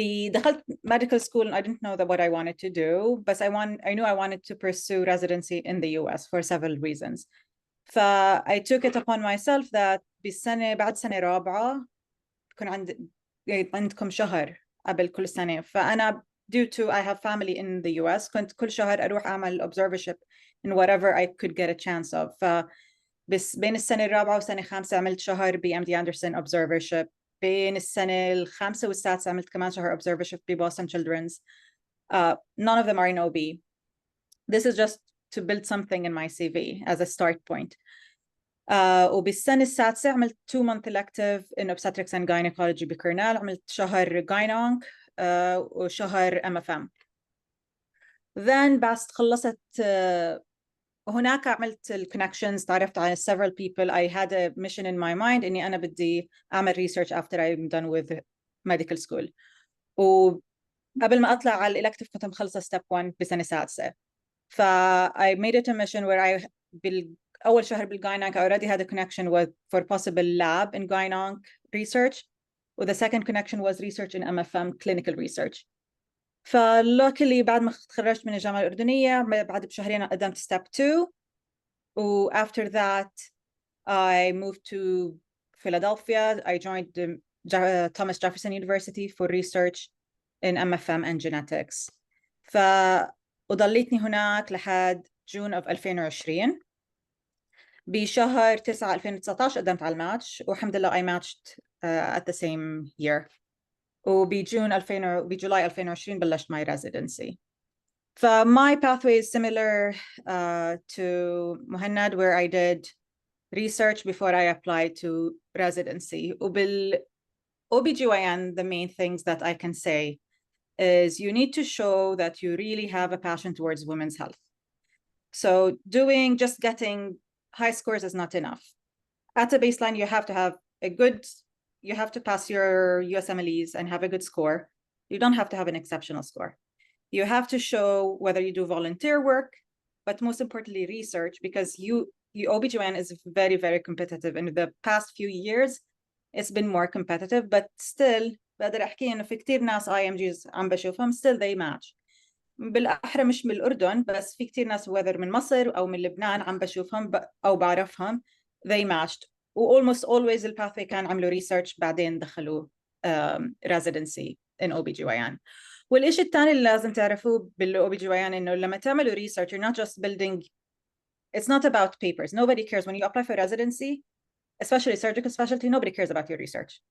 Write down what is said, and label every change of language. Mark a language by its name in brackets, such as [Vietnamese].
[Arabic] دخلت [English] medical school and I didn't know what I wanted to do, but I knew I wanted to pursue residency in the US for several reasons. I took it upon myself that [Arabic] بعد سنة رابعة بكون عندكم شهر قبل كل سنة. فأنا [English] due to I have family in the US [Arabic] كنت كل شهر أروح أعمل [English] observership in whatever I could get a chance of. [Arabic] بس بين السنة الرابعة والسنة الخامسة عملت شهر ب MD Anderson observership. بين السنة الخامسة والسادسة عملت كمان شهر observership ب Boston Children's. [English] None of them are in OB. This is just to build something in my CV as a start point. [Arabic] وبالسنة السادسة عملت [English] 2-month elective in obstetrics and gynecology بكورنيل. [Arabic] عملت شهر gyneonc وشهر MFM. [English] Then [Arabic] بس خلصت هناك عملت الconnections، تعرفت على [English] several people. I had a mission in my mind [Arabic] إني أنا بدي أعمل [English] research after I'm done with medical school. [Arabic] وقبل ما أطلع على elective كنت مخلصة step 1 بسنة سادسة. [English] I made it a mission where I [Arabic] أول شهر بالgyneonc [English] I already had a connection for possible lab in gyneonc research. The second connection was research in MFM clinical research. [Arabic] فluckily بعد ما تخرجت من الجامعة الأردنية بعد بشهرين قدمت step 2 [English] after that I moved to Philadelphia. I joined Thomas Jefferson University for research in MFM and genetics. [Arabic] وضليتني هناك لحد June of 2020. بشهر 9 2019 قدمت على الماتش والحمد لله [English] I matched at the same year. [Arabic] وبجولاي 2020 بلشت [English] my residency. My pathway is similar to Muhannad, where I did research before I applied to residency. OBGYN, the main things that I can say is you need to show that you really have a passion towards women's health. So just getting high scores is not enough. At a baseline, you have to have you have to pass your USMLEs and have a good score. You don't have to have an exceptional score. You have to show whether you do volunteer work, but most importantly, research, because OBGYN is very, very competitive. In the past few years, it's been more competitive, but still [Arabic] بقدر احكي انه في كتير ناس IMGs عم بشوفهم [English] still they match. [Arabic] بالاحرى مش من الاردن بس في كتير ناس [English] whether [Arabic] من مصر او من لبنان عم بشوفهم او بعرفهم [English] they matched. almost always [Arabic] الباثوي كان عملوا [English] research [Arabic] بعدين دخلوا [English] residency in OBGYN. [Arabic] والإشي الثاني اللي لازم تعرفوه OBGYN إنه لما تعملوا research [English] you're not just building, it's not about papers. Nobody cares when you apply for residency, especially surgical specialty, nobody cares about your research.